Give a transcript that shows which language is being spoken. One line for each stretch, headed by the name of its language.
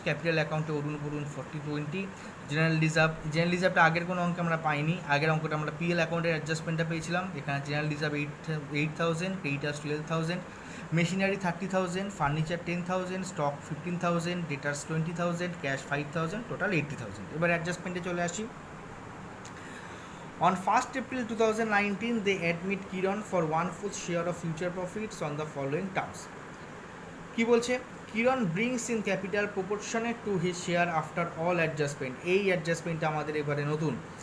Bangla: Capital অ্যাকাউন্টে অরুণ Varun 40/20। General রিজার্ভটা আগের কোনো অঙ্কে আমরা পাইনি, আগের অঙ্কটা আমরা পিএল অ্যাকাউন্টের অ্যাডজাস্টমেন্টটা পেয়েছিলাম। এখানে general reserve 8,000, creditors 12,000, machinery 30,000, furniture 10,000, stock 15,000, ডেটার্স 20,000, cash 5,000, total 80,000। এবার অ্যাডজাস্টমেন্টে চলে আসি।
English: On 1st April 2019, they admit Kiran for 1/4 share of future profits on the following terms.
Bangla: কি বলছে,
English: Kiran brings in capital proportionate to his share after all adjustment.
Bangla: এই অ্যাডজাস্টমেন্টটা আমাদের এবারে নতুন।